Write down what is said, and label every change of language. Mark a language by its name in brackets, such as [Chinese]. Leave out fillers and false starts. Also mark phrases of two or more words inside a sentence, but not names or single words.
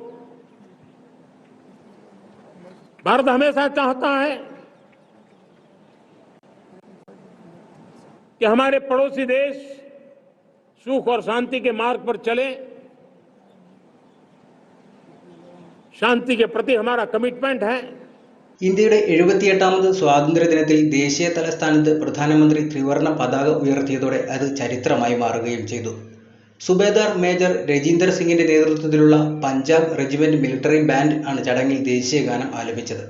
[Hindi] भारत हमेशा चाहता है कि हमारे पड़ोसी देश सुख और शांति के मार्ग पर चले। शांति के प्रति हमारा कमिटमेंट है. [Malayalam] ഇന്ത്യയുടെ 78ാമത് സ്വാതന്ത്ര്യദിനത്തിൽ ദേശീയ തലസ്ഥാനത്ത് പ്രധാനമന്ത്രി ത്രിവർണ്ണ പതാക ഉയർത്തിയതോടെ അത് ചരിത്രമായി മാറുകയും ചെയ്തു. സുബേദാർ മേജർ രജീന്ദർ സിംഗിന്റെ നേതൃത്വത്തിലുള്ള പഞ്ചാബ് റെജിമെന്റ് മിലിറ്ററി ബാൻഡ് ആണ് ചടങ്ങിൽ ദേശീയ ഗാനം ആലപിച്ചത്.